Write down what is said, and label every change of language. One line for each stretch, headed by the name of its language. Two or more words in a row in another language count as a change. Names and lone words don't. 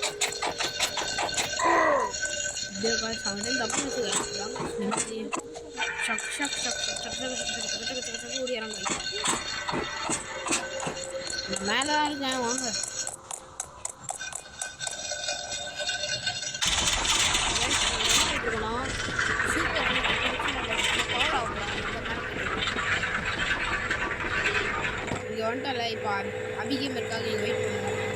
Indonesian: dia guys, sama dia nggak pernah tuh guys,
Tamil: ஷக் ஷக் ஷக் ஷக் ஷக் ஷக் ஷக் ஷக் ஷக் ஷக் ஷக் ஓடி இறங்க. மேலே தான் இருக்கேன், வாங்க. இங்கே வந்துட்டல இப்போ அபிகேம் இருக்காங்க, இங்கே வெயிட் பண்ணுவோம்.